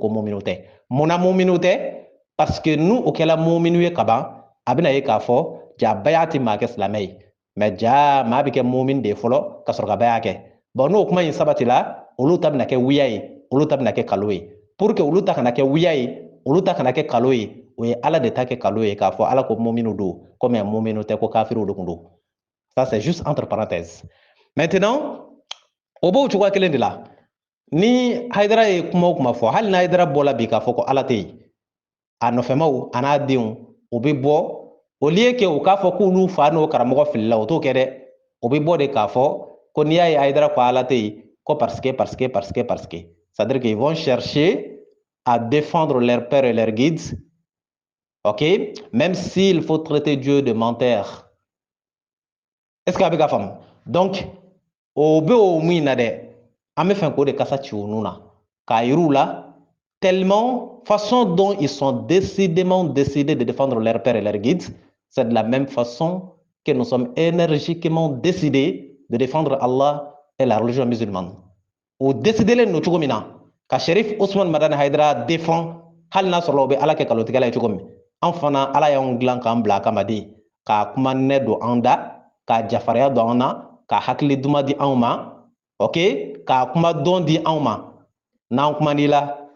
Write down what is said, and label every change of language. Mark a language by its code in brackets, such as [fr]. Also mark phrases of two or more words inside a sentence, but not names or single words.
[bm] ko muminiw tɛ munna muminiw tɛ [fr] parce que [bm] n'u o kɛla muminiw ye kaban a bɛna ye k'a fɔ ja baya tɛ maa kɛ silamɛ ye mais ja maa bɛ kɛ mumin de fɔlɔ ka sɔrɔ ka baya kɛ bon n'o kuma in sabatila olu ta bɛna kɛ wiya ye olu ta bɛna kɛ kalo ye [fr] pour que [bm] olu ta kana kɛ wiya ye olu ta kana kɛ kalo ye o ye ala de ta kɛ kalo ye k'a fɔ ala ko muminiw don ko mais muminiw tɛ ko kafiriw de kun don [fr] ça c'est juste entre parenthèses maintenant [bm] o b'o cogoya kelen de la ni Haydara ye kuma o kuma fɔ hali na Haydara bɔla bi k'a fɔ ko ala tɛ yen a nɔfɛmaw a n'a denw o bɛ bɔ [fr] au lieu que [bm] u k'a fɔ k'olu fa n'o karamɔgɔ filila o t'o kɛ dɛ o bɛ bɔ de k'a fɔ ko n'i y'a ye Haydara ko ala tɛ yen ko [fr] parce que c'est à dire qu'ils vont chercher à défendre leur père et leur guide, ok, même s'il faut traiter Dieu de menteur. Est-ce que vous avez compris? Donc [bm] o bɛ o mun na dɛ an bɛ fɛ k'o de kasa ci o nun na k'a yir'u la [fr] tellement façon dont ils sont décidément décidés de défendre leur père et leur guide, c'est de la même façon que nous sommes énergiquement décidés de défendre Allah et la religion musulmane. [bm] O décidé len no cogo min na ka Sharif Usman Madan Haydara défend hali n'a sɔrɔ o bɛ ala kɛ kalotigɛla ye cogo min an fana ala y'anw dilan k'an bila a kama de k'a kuma nɛ don an da k'a jafariya don an na k'a hakili duman di anw ma ok k'a kuma dɔn di anw ma n'an kuman'i la